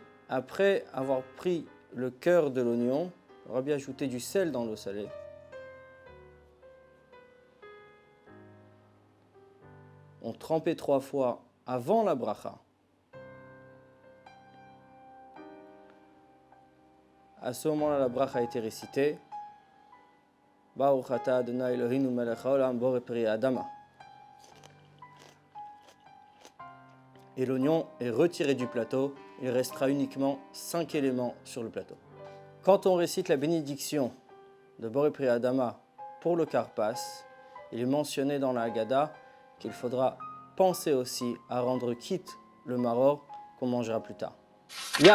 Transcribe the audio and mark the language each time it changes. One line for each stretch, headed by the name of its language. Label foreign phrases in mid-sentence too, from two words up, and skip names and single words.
French: Après avoir pris le cœur de l'oignon, on va bien ajouter du sel dans l'eau salée. On trempait 3 fois avant la bracha. À ce moment-là, la bracha a été récitée.
Hebrew: ברוך אתה ה' אלוקינו מלך העולם בורא פרי האדמה.
French: Et l'oignon est retiré du plateau, il restera uniquement 5 éléments sur le plateau. Quand on récite la bénédiction de Borei Pri Adama pour le karpas, il est mentionné dans la Haggadah qu'il faudra penser aussi à rendre quitte le maror qu'on mangera plus tard.